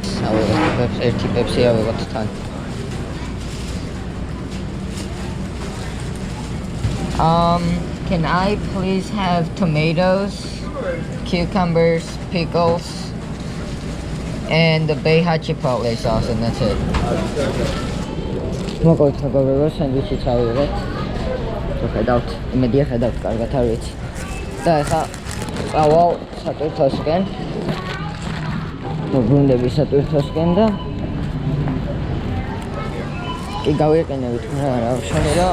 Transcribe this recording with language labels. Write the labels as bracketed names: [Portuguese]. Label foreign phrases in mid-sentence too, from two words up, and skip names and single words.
[Georgian] ავიღებ ერთი პეპსი ავიღოთ თან. [English] Can I please have tomatoes, cucumbers, pickles, and the Beja chipotle sauce, and that's it. [Georgian] მოკლედ მეგობრებო, სენდვიჩიც ავიღეთ. ხედავთ, იმედია ხედავთ, კარგად არ ვიცი. და ახლა წავალ სატვირთოსკენ. მოგვუნდები სატვირთოსკენ და კი გავიყენებით, მაგრამ რა ვშენე რა.